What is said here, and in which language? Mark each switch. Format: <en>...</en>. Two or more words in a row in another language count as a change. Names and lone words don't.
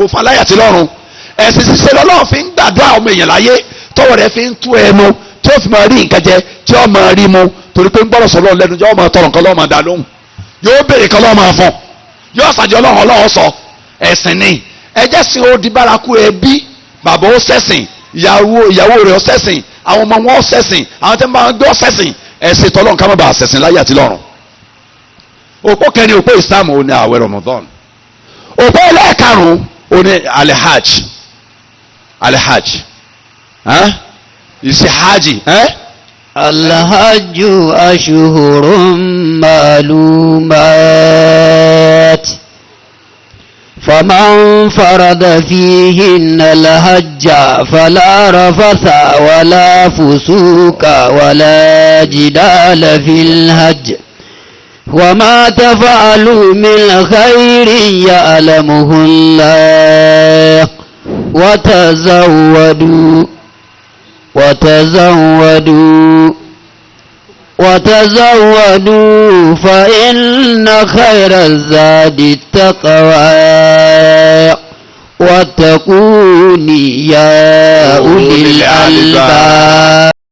<yo>fún aláyà tí lọ́rùn ẹ̀sìn ṣiṣẹ́ lọ́lọ́run fi ń gbàdúrà ọmọ èèyàn láyé tọ́wọ́ rẹ̀ fi ń tú ẹnu tí ó fi máa rí nǹkan jẹ tí ó máa rí mu torí pé ń gbọ́dọ̀ sọ lọ́run lẹ́nu yóò máa tọrọ nǹkan lọ́wọ́ máa dá lóhùn yóò béèrè kan lọ́wọ́ máa fún yóò ṣàjọ ọlọ́run sọ ẹ̀sìn ni ẹjẹ́ sìn ó di bárakú ẹbí bàbá ó ṣẹ̀sìn ìyàwó rẹ̀ ó ṣẹ̀sìn àwọn ọmọ wọn ó ṣẹ̀sìn àwọn tẹ́ ń bá wọn gbé ó ṣẹ̀sìn ẹ̀sìn tọ́lọ́run ká má bàa ṣẹ̀sìn láyé àti lọ́run. òpó kẹrin òpó Islam ò ní àwẹ̀ Ramadan òpó ẹlẹ́ẹ̀karùn-ún ò ní alihaj ìṣe hajj.</yo> <ar>الحج أشهر معلومات فمن فرض فيهن الحج فلا رفث ولا فسوق ولا جدال في الحج وما تفعلوا من خير يعلمه الله وتزودوا وتزودوا فإن خير الزاد التقوى واتقون يا أولي الألباب.</ar>